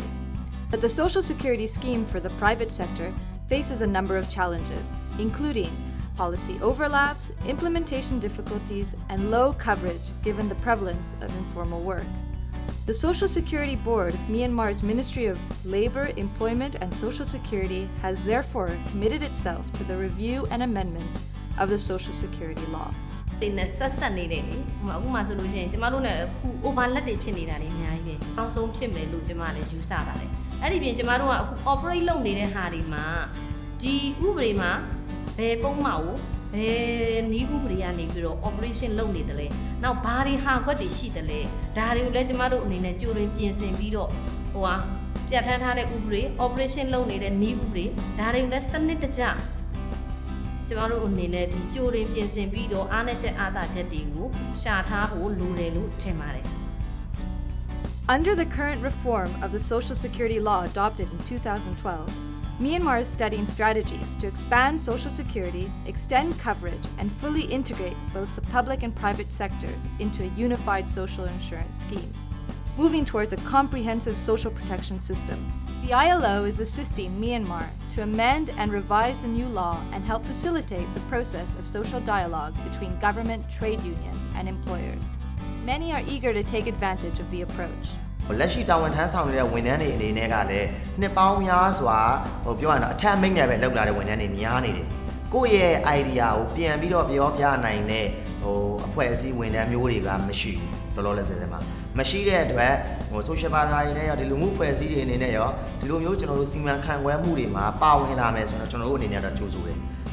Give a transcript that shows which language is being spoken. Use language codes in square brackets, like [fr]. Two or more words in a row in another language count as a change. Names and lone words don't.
[en] But the Social Security scheme for the private sector faces a number of challenges, including policy overlaps, implementation difficulties, and low coverage given the prevalence of informal work. The Social Security Board of Myanmar's Ministry of Labor, Employment and Social Security has therefore committed itself to the review and amendment of the Social Security law. [my] ဒီနဲ့ဆက်ဆက်နေတယ်လေအခုမှဆိုလို့ရှိရင်ကျမတို့နဲ့အခု overlap တွေဖြစ်နေတာနေအများကြီးပဲအအောင်ဆုံးဖြစ်မယ်လို့ကျမလည်းယူဆပါတယ်အဲ့ဒီပြင် ကျမတို့ကအခု operate လုပ်နေတဲ့ဟာတွေမှာဒီဥပဒေမှာဘယ်ပုံမှန်ကိုဘယ်နည်းဥပဒေကနေပြီးတော့ operation လုပ်နေတယ်လေနောက်ဘာတွေဟာခွက်တွေရှိတယ်လေဒါတွေကိုလည်းကျမတို့အနေနဲ့ကြိုတင်ပြင်ဆင်ပြီးတော့ပြဋ္ဌာန်းထားတဲ့ဥပဒေ operation လုပ်နေတဲ့နည်းဥပဒေဒါတွေကိုလည်းစနစ်တကျကျမတို့အနေနဲ့ဒီကြိုတင်ပြင်ဆင်ပြီးတော့အားနည်းချက်အားသာချက်တွေကိုရှာထားဖို့လိုတယ်လို့ထင်ပါတယ် [en] Under the current reform of the Social Security law adopted in 2012, Myanmar is studying strategies to expand Social Security, extend coverage, and fully integrate both the public and private sectors into a unified social insurance scheme, moving towards a comprehensive social protection system. The ILO is assisting Myanmar to amend and revise the new law and help facilitate the process of social dialogue between government, trade unions, and employers. Many are eager to take advantage of the approach. [my] လက်ရှိတာဝန်ထမ်းဆောင်နေတဲ့ဝန်ထမ်းတွေအနေနဲ့ကလည်းနှစ်ပေါင်းများစွာပြောရရင်အထက်မိတ်နဲ့ပဲလောက်လာတဲ့ဝန်ထမ်းတွေများနေတယ်။ကိုယ့်ရဲ့ idea ကိုပြန်ပြီးတော့ပြောပြနိုင်တဲ့အဖွဲ့အစည်းဝန်ထမ်းမျိုးတွေကမရှိဘူးလောလောဆယ်မှာမရှိတဲ့အတွက် [en] social media [my] တွေနဲ့ရောဒီလူမှုအဖွဲ့အစည်းတွေအနေနဲ့ရောဒီလိုမျိုးကျွန်တော်တို့စီမံခန့်ခွဲမှုတွေမှာပါဝင်လာမယ်ဆိုတော့ကျွန်တော်တို့အနေနဲ့တော့ကြိုးဆိုတယ်။